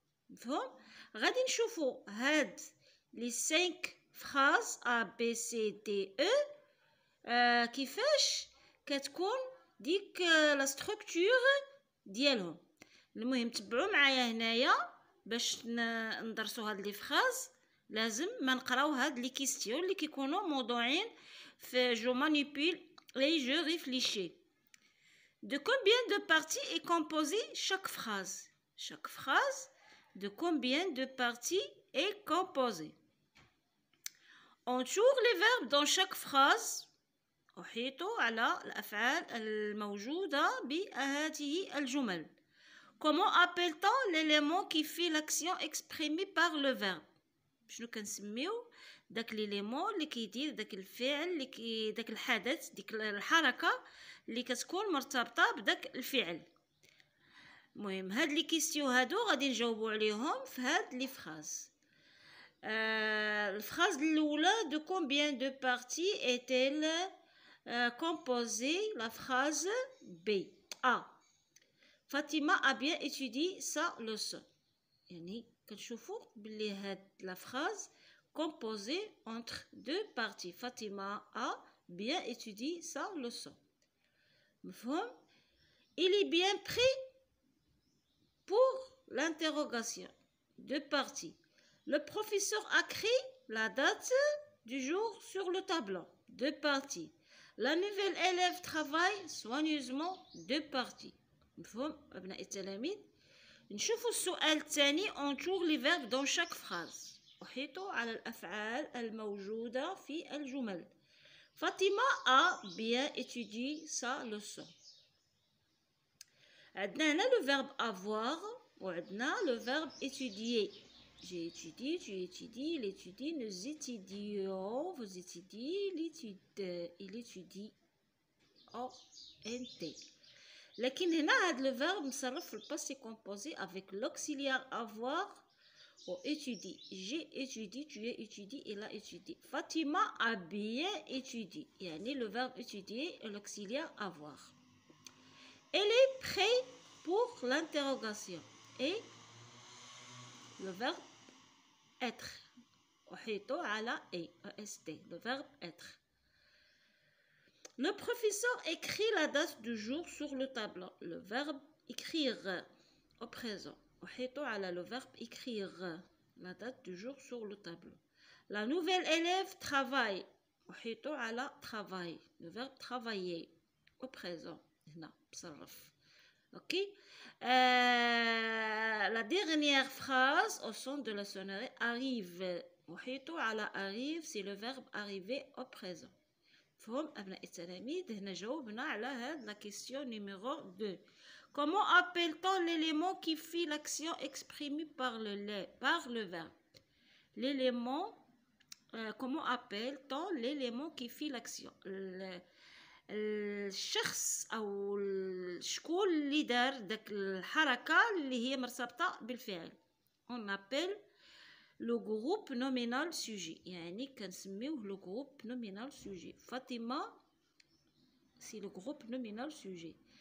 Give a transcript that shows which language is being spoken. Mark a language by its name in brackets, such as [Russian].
[Arabic] مفهوم؟ غادي نشوفوا هاد لي 5 phrases A B C D E كيفاش كتكون ديك لا ستركتور ديالهم. المهم تبعوا معايا هنايا باش ندرسوا هاد لي فراز. لازم ما نقراو هاد لي كيستيون اللي كيكونوا موضوعين في جو مانيبيل [French] et je réfléchis. De combien de parties est composée chaque phrase? Chaque phrase, de combien de parties est composée? Entoure les verbes dans chaque phrase. [Arabic] أحيط على الأفعال الموجودة بهذه الجمل. [French] Comment appelle-t-on l'élément qui fait l'action exprimée par le verbe? [Arabic] شنو كنسميو داك ليليمون اللي كيدير داك الفعل اللي داك الحدث ديك الحركه اللي كتكون مرتبطه بداك الفعل. المهم هاد لي كيستيو هادو غادي نجاوبوا عليهم في هاد لي فراز. [French] الفراز الاولى دو كومبيان دو بارتي ايتيل كومبوزي. لا فراز بي ا فاطمه a bien étudié sa leçon. [Arabic] يعني كنشوفوا بلي هاد [French] لا فراز composée entre deux parties. Fatima a bien étudié sa leçon. مفهوم؟ Il est bien prêt pour l'interrogation. Deux parties. Le professeur a écrit la date du jour sur le tableau. Deux parties. La nouvelle élève travaille soigneusement. Deux parties. [Arabic] مفهوم أبناء التلاميذ؟ نشوفوا السؤال الثاني. [French] entoure les verbes dans chaque phrase. [Arabic] أحيط على الأفعال الموجودة في الجمل. [French] فاطمة a bien étudié sa leçon. [Arabic] عندنا هنا [French] le verbe avoir [Arabic] وعندنا [French] le verbe étudier. J'ai étudié, tu étudies, il étudie, nous étudions, vous étudiez, il étudie. ONT. [Arabic] لكن هنا هاد [French] لو فيرب مصرف في الباسي كومبوزي افيك لوكسيليار افوار و étudier. J'ai étudié, tu as étudié, il a étudié. Fatima a bien étudié. يعني le verbe étudier et l'auxiliaire avoir. Elle est prête pour l'interrogation. Et le verbe être. [Arabic] أحيط على est. [French] Le verbe être. Le professeur écrit la date du jour sur le tableau. Le verbe écrire au présent. [Arabic] أحيط على [French] le verbe écrire. La date du jour sur le tableau. La nouvelle élève travaille. [Arabic] أحيط على travail. [French] Le verbe travailler au présent. [Arabic] هنا بصرف. Ok. [French] La dernière phrase au son de la sonnerie arrive. [Arabic] أحيط على [French] arrive c'est le verbe arriver au présent. [Arabic] فهم أبناء التلاميذ هنا جاوبنا على هاد [French] la question numéro [Arabic] 2. [French] Comment appelle-t-on l'élément qui fait l'action exprimée par le verbe? L'élément comment appelle-t-on l'élément qui fait l'action? [Arabic] الشخص أو الشكون اللي دار داك الحركة اللي هي مرتبطة بالفعل. [French] On appelle le groupe nominal sujet. [Arabic] يعني كنسميوه [French] le groupe nominal sujet. فاطمة c'est le groupe nominal sujet.